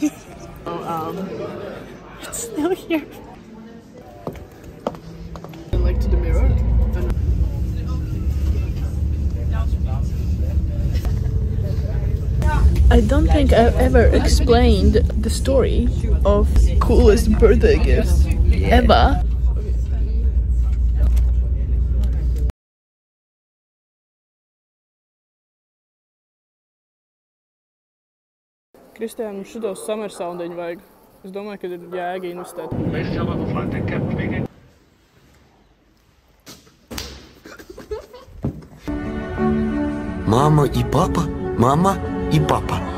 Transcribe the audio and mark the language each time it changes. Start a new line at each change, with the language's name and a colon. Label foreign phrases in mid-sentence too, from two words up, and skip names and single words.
English: It's still here. Like to the mirror. I don't think I've ever explained the story of coolest birthday gifts ever.
Latvian: Kristiānam šitos summer soundiņu vajag. Es domāju, ka ir jēga investēt.
Russian: Мама и папа, мама и папа.